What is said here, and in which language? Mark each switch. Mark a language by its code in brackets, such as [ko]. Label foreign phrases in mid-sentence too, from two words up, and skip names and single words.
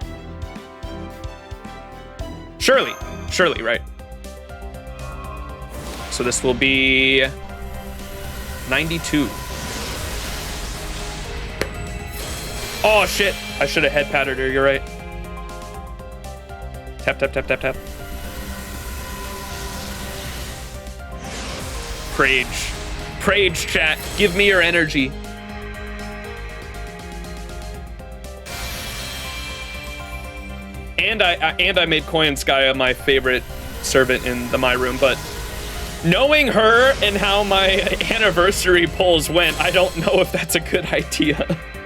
[en] Surely, right? So this will be 92. Oh shit, I should have head patted her, you're right. Tap, tap, tap, tap, tap. Prage chat, give me your energy. And I made Koyanskaya my favorite servant in the My Room, but knowing her and how my anniversary polls went, I don't know if that's a good idea.